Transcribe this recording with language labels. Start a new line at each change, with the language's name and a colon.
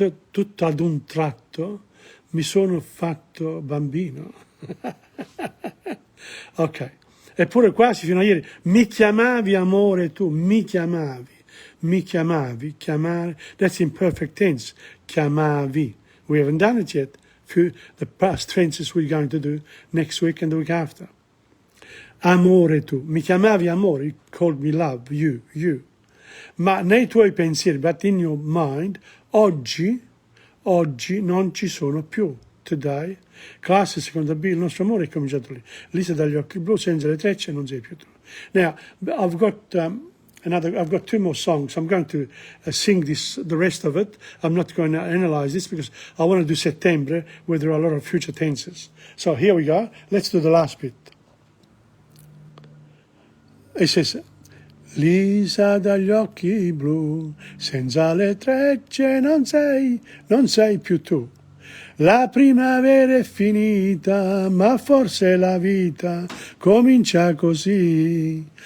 Italian: Tutto ad un tratto mi sono fatto bambino. Ok. Eppure quasi fino a ieri mi chiamavi amore tu, mi chiamavi. Mi chiamavi, chiamare,
English: that's in perfect tense,
Italian: chiamavi.
English: We haven't done it yet. The past tenses we're going to do next week and the week after.
Italian: Amore tu, mi chiamavi amore,
English: you called me love, you.
Italian: Ma nei tuoi pensieri,
English: but in your mind,
Italian: oggi non ci sono più. Today, classe seconda B, il nostro amore è cominciato lì. Lista dagli occhi blu, senza le trecce, non sei più tu.
English: Now, I've got two more songs. I'm going to sing the rest of it. I'm not going to analyze this because I want to do settembre, where there are a lot of future tenses. So here we go. Let's do the last bit. It says,
Italian: Lisa dagli occhi blu, senza le trecce non sei più tu. La primavera è finita, ma forse la vita comincia così.